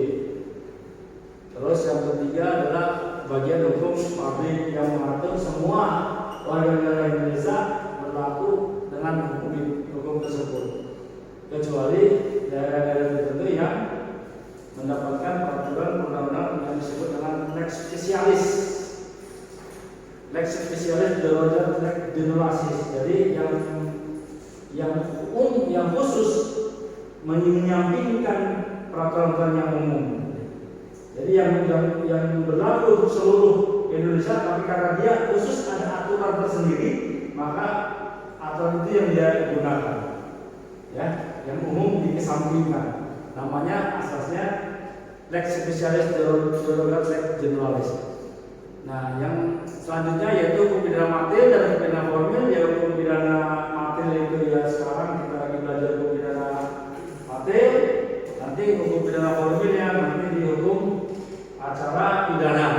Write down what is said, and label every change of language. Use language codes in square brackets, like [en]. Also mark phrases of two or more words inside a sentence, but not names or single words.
[id] Terus yang ketiga adalah bagian hukum publik yang mengatur semua warga negara Indonesia berlaku dengan hukum tersebut, kecuali daerah-daerah tertentu yang mendapatkan peraturan undang-undang yang disebut dengan [la] lex specialis. Lex specialis berwajib lex generalis. [id] Jadi yang khusus menyampingkan peraturan yang umum. Jadi yang berlaku untuk seluruh Indonesia, tapi karena dia khusus ada aturan tersendiri, maka aturan itu yang dia gunakan. Ya, yang umum dikesampingkan. Namanya asasnya [la] lex specialis derogat lex generalis. [id] Nah, yang selanjutnya yaitu hukum pidana material dan hukum pidana formil. Ya, hukum pidana material itu ya sekarang kita lagi belajar hukum pidana material. Nanti hukum pidana formilnya nanti di hukum acara pidana.